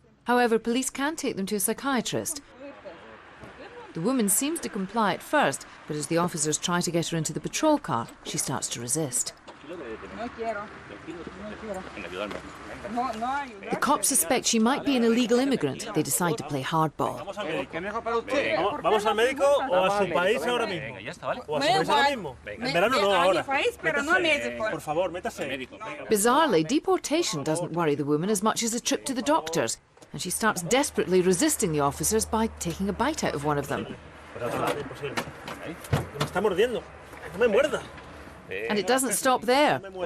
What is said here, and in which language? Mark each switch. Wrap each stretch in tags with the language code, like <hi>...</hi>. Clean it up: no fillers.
<en>However, police can take them to a psychiatrist. The woman seems to comply at first, but as the officers try to get her into the patrol car, she starts to resist. The cops suspect she might be an illegal immigrant. They decide to play hardball.</en> <es>¿Vamos al médico o a su país ahora mismo? ¿O a su país ahora mismo? En verano no, ahora. Por favor, métase.</es> <en>Bizarrely, deportation doesn't worry the woman as much as a trip to the doctors, and she starts desperately resisting the officers by taking a bite out of one of them.</en> <es>Me está mordiendo. No me muerda.</es> <en>And it doesn't stop there.</en>